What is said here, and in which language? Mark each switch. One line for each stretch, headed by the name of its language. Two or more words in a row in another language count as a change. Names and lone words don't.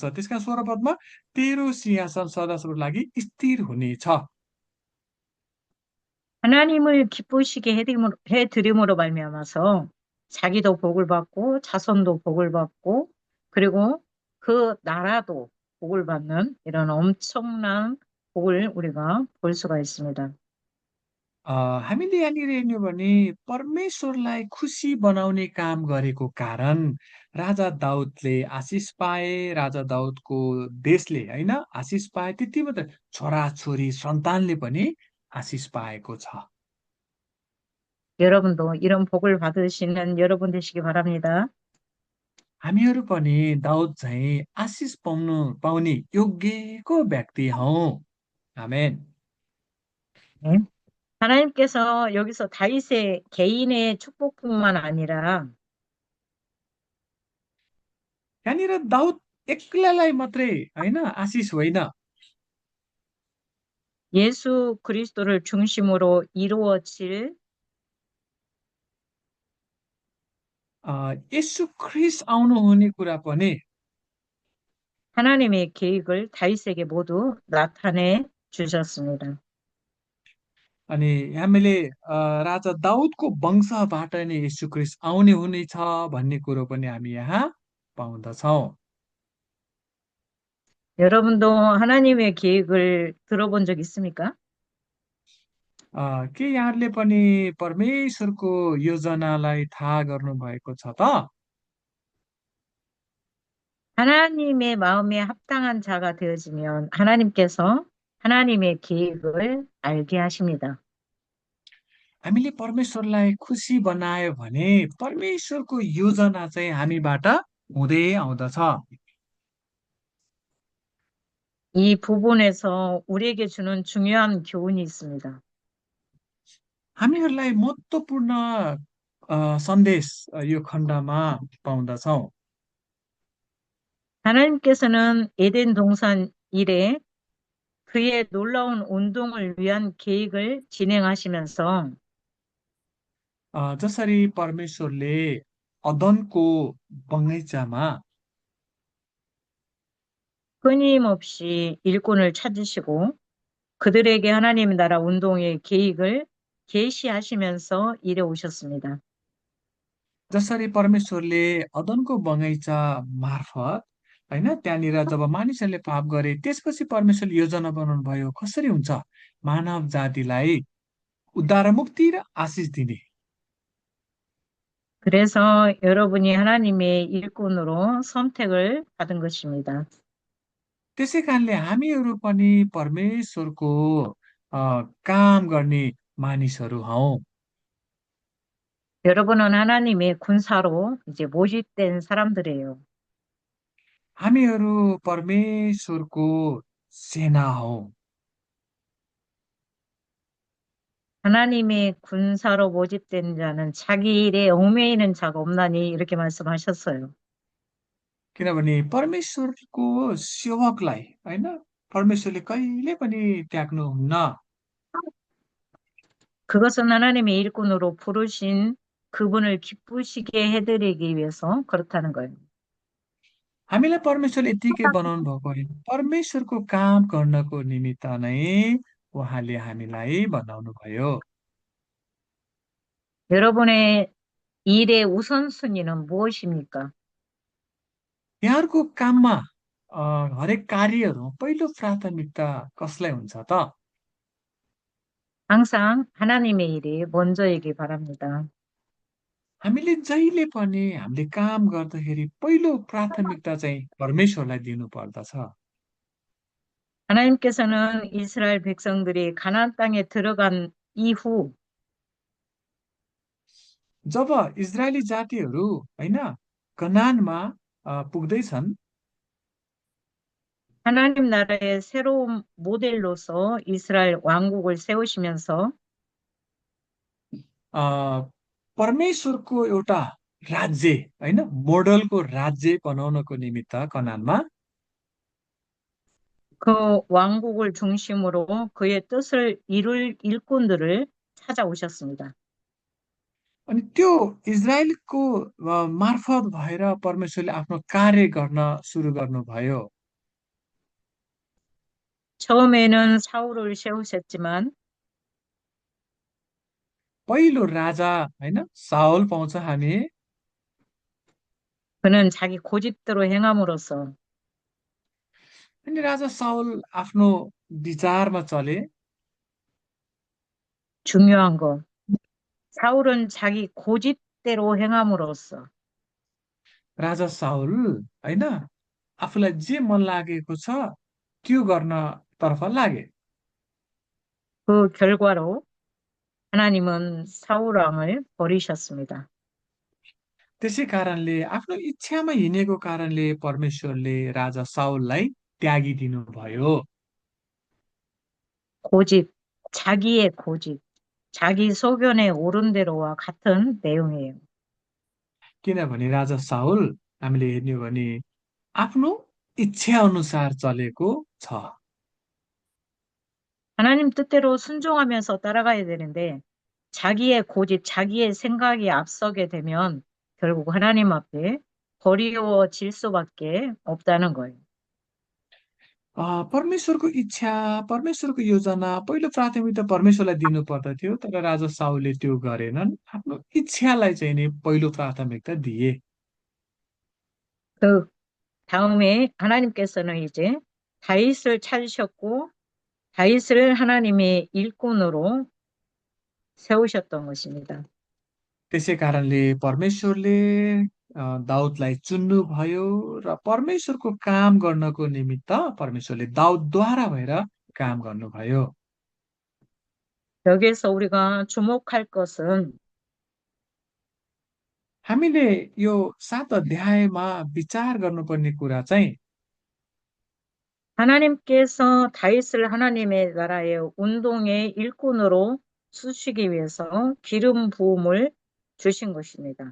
Nepali: त्यसका 16 पदमा तेरो सिंहासन सदासर्वको लागि स्थिर हुनेछ।
Korean: 하나님을 기쁘시게 해드림으로 말미암아서 자기도 복을 받고 자손도 복을 받고 그리고 그 나라도 복을 받는 이런 엄청난 복을 우리가 볼 수가 있습니다.
Nepali: हामीले यहाँनिर हेर्ने भने परमेश्वरलाई खुसी बनाउने काम गरेको कारण राजा दाउदले आशिष पाए, राजा दाउदको देशले होइन आशिष पाए, त्यति मात्र छोराछोरी सन्तानले पनि आशिष पाएको छ।
Korean: 여러분도 이런 복을 받으시는 여러분 되시기 바랍니다.
Nepali: हामीहरू पनि दाउद झैँ आशिष पाउने योग्यको व्यक्ति हौ। आमेन।
Korean: 네. 하나님께서 여기서 다윗의 개인의 축복뿐만 아니라
Nepali: यहाँनिर दाउद एक्लैलाई मात्रै होइन आशिष होइन,
Korean: 예수 그리스도를 중심으로 이루어질
Nepali: यसु ख्रिस्ट आउनुहुने कुरा पनि
Korean: 하나님의 계획을 다윗에게 모두 나타내 주셨습니다.
Nepali: अनि हामीले राजा दाउदको वंशबाट नै यसु ख्रिस्ट आउने हुनेछ भन्ने कुरो पनि हामी यहाँ पाउँदछौँ।
Korean: 여러분도 하나님의 계획을 들어본 적 있습니까?
Nepali: के यहाँहरूले पनि परमेश्वरको योजनालाई थाहा गर्नुभएको छ त?
Korean: 하나님의 마음에 합당한 자가 되어지면 하나님께서 하나님의 계획을 알게 하십니다.
Nepali: हामीले परमेश्वरलाई खुसी बनायो भने परमेश्वरको योजना चाहिँ हामीबाट हुँदै आउँदछ।
Korean: 이 부분에서 우리에게 주는 중요한 교훈이 있습니다.
Nepali: हामीहरूलाई महत्त्वपूर्ण सन्देश यो खण्डमा पाउँदछौँ।
Korean: 하나님께서는 에덴 동산 이래 그의 놀라운 운동을 위한 계획을 진행하시면서
Nepali: जसरी परमेश्वरले अदनको बगैँचामा
Korean: 끊임없이 일꾼을 찾으시고 그들에게 하나님 나라 운동의 계획을 계시하시면서 이래 오셨습니다.
Nepali: जसरी परमेश्वरले अदनको बगैँचा मार्फत होइन त्यहाँनिर जब मानिसहरूले पाप गरे त्यसपछि परमेश्वरले योजना बनाउनु भयो कसरी हुन्छ मानव जातिलाई उद्धार मुक्ति र आशिष दिने।
Korean: 그래서 여러분이 하나님의 일꾼으로 선택을 받은 것입니다.
Nepali: त्यसै कारणले हामीहरू पनि परमेश्वरको अ, काम गर्ने मानिसहरू हौ।
Korean: 여러분은 하나님의 군사로 이제 모집된 사람들이에요.
Nepali: हामीहरू परमेश्वरको सेना हौ।
Korean: 하나님의 군사로 모집된 자는 자기 일에 얽매이는 자가 없나니 이렇게 말씀하셨어요.
Nepali: किनभने परमेश्वरको सेवकलाई होइन परमेश्वरले कहिले पनि त्याग्नुहुन्न।
Korean: 그것은 하나님의 일꾼으로 부르신 그분을 기쁘시게 해드리기 위해서 그렇다는 거예요.
Nepali: हामीलाई परमेश्वरले यत्तिकै बनाउनु भएको होइन, परमेश्वरको काम गर्नको निमित्त नै उहाँले हामीलाई बनाउनु भयो।
Korean: 여러분의 일의 우선순위는 무엇입니까?
Nepali: यहाँहरूको काममा हरेक कार्यहरू पहिलो प्राथमिकता कसलाई हुन्छ त?
Korean: 항상 하나님의 일이 먼저이기 바랍니다.
Nepali: हामीले जहिले पनि हामीले काम गर्दाखेरि पहिलो प्राथमिकता चाहिँ परमेश्वरलाई दिनु पर्दछ।
Korean: 하나님께서는 이스라엘 백성들이 가나안 땅에 들어간 이후
Nepali: जब इजरायली जातिहरू होइन कनानमा पुग्दैछन्
Korean: 하나님 나라의 새로운 모델로서 이스라엘 왕국을 세우시면서
Nepali: अ, परमेश्वरको एउटा राज्य होइन मोडलको राज्य बनाउनको निमित्त कनानमा
Korean: 그 왕국을 중심으로 그의 뜻을 이룰 일꾼들을 찾아오셨습니다.
Nepali: अनि त्यो इजरायलको मार्फत भएर परमेश्वरले आफ्नो कार्य गर्न सुरु गर्नुभयो।
Korean: 처음에는 사울을 세우셨지만
Nepali: पहिलो राजा होइन साउल पाउँछ हामी।
Korean: 그는 자기 고집대로 행함으로써
Nepali: अनि राजा साउल आफ्नो विचारमा चले।
Korean: 중요한 거. 사울은 자기 고집대로 행함으로써
Nepali: राजा साउल होइन आफूलाई जे मन लागेको छ त्यो गर्नतर्फ लागे।
Korean: 그 결과로 하나님은 사울 왕을 버리셨습니다.
Nepali: त्यसै कारणले आफ्नो इच्छामा हिँडेको कारणले परमेश्वरले राजा साउललाई त्यागिदिनु भयो।
Korean: 고집, 자기의 고집, 자기 소견에 옳은 대로와 같은 내용이에요.
Nepali: किनभने राजा साउल हामीले हेर्ने हो भने आफ्नो इच्छा अनुसार चलेको छ।
Korean: 하나님 뜻대로 순종하면서 따라가야 되는데 자기의 고집, 자기의 생각이 앞서게 되면 결국 하나님 앞에 버리워질 수밖에 없다는 거예요.
Nepali: परमेश्वरको इच्छा परमेश्वरको योजना पहिलो प्राथमिकता परमेश्वरलाई दिनु पर्दथ्यो, तर राजा साउलले त्यो गरेनन्। आफ्नो इच्छालाई चाहिँ नि पहिलो प्राथमिकता दिए।
Korean: 그 다음에 하나님께서는 이제 다윗을 찾으셨고 다윗을 하나님의 일꾼으로 세우셨던 것입니다.
Nepali: त्यसै कारणले परमेश्वरले दाउदलाई चुन्नुभयो र परमेश्वरको काम गर्नको निमित्त परमेश्वरले दाउदद्वारा भएर काम गर्नुभयो।
Korean: 여기에서 우리가 주목할 것은
Nepali: हामीले यो 7 अध्यायमा विचार गर्नुपर्ने कुरा चाहिँ
Korean: 하나님께서 다윗을 하나님의 나라의 운동의 일꾼으로 쓰시기 위해서 기름 부음을 주신 것입니다.